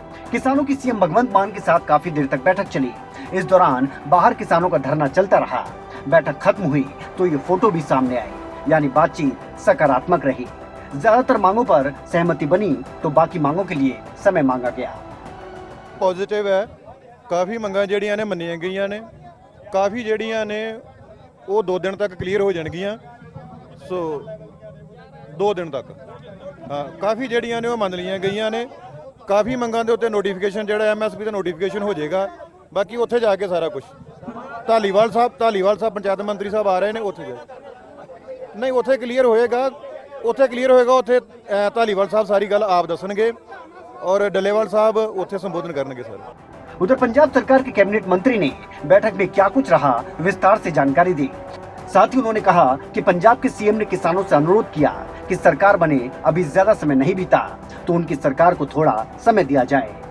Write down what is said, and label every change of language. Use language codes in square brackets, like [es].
[hi] किसानों की सीएम भगवंत मान के साथ काफी देर तक बैठक चली। इस दौरान बाहर किसानों का धरना चलता रहा। बैठक खत्म हुई तो ये फोटो भी सामने आई, यानी बातचीत सकारात्मक रही। ज्यादातर मांगों पर सहमति बनी तो बाकी मांगों के लिए समय मांगा गया। पॉजिटिव है, [pa] काफ़ी मंगां ਜਿਹੜੀਆਂ ਨੇ ਮੰਨੀਆਂ ਗਈਆਂ ਨੇ, ਕਾफ़ी ਜਿਹੜੀਆਂ ਨੇ ਉਹ 2 ਦਿਨ ਤੱਕ ਕਲੀਅਰ ਹੋ ਜਾਣਗੀਆਂ। ਸੋ 2 ਦਿਨ ਤੱਕ ਹਾਂ, ਕਾफ़ी ਜਿਹੜੀਆਂ ਨੇ ਉਹ ਮੰਨ ਲਈਆਂ ਗਈਆਂ ਨੇ। ਕਾफ़ी ਮੰਗਾਂ ਦੇ ਉੱਤੇ ਨੋਟੀਫਿਕੇਸ਼ਨ ਜਿਹੜਾ MSP ਦਾ ਨੋਟੀਫਿਕੇਸ਼ਨ ਹੋ ਜਾਏਗਾ। ਬਾਕੀ ਉੱਥੇ ਜਾ ਕੇ ਸਾਰਾ ਕੁਝ ਢਾਲੀਵਾਲ ਸਾਹਿਬ ਪੰਚਾਇਤ ਮੰਤਰੀ ਸਾਹਿਬ ਆ ਰਹੇ ਨੇ, ਉੱਥੇ ਜਾ ਨਹੀਂ ਉੱਥੇ ਕਲੀਅਰ ਹੋਏਗਾ। ਉੱਥੇ ਢਾਲੀਵਾਲ ਸਾਹਿਬ ਸਾਰੀ ਗੱਲ ਆਪ ਦੱਸਣਗੇ और डलेवाल साहब उत्थे संबोधन करनगे सर। [hi] उधर पंजाब सरकार के कैबिनेट मंत्री ने बैठक में क्या कुछ रहा विस्तार से जानकारी दी। साथ ही उन्होंने कहा कि पंजाब के सीएम ने किसानों से अनुरोध किया कि सरकार बने अभी ज्यादा समय नहीं बीता तो उनकी सरकार को थोड़ा समय दिया जाए।